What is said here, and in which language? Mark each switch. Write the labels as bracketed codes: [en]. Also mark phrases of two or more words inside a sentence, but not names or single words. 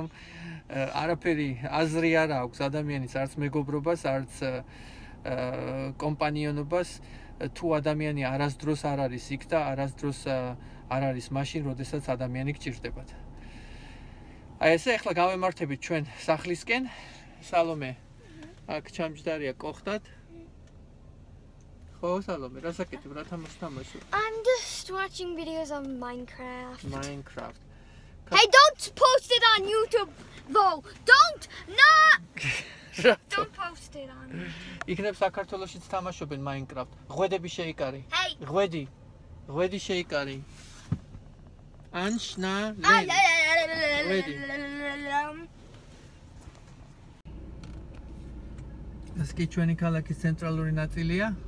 [ka] არაფერი აზრი არ აქვს ადამიანის არც მეგობრობას, არც კომპანიონობას, თუ ადამიანი არასდროს არ არის იქ და არასდროს არ არის მაშინ, როდესაც ადამიანი გჭირდებათ. აი ესე ახლა გავემართებით ჩვენ სახლისკენ. სალომე აქ ჩამჯდარია კოხტად. ხო, სალომე, რა საკეთებ, რა თამაშობ? [en] I'm just watching videos of Minecraft. Minecraft. Hey, don't post it on YouTube though. Don't post it on. [ka] იქნებ საქართველოშიც თამაშობენ Minecraft. ღვედები შეიკარი. Hey. ღვედი შეიკარი. ანშნა ღვედი. ეს კი ჩვენი ქალაქის ცენტრალური ნაწილია.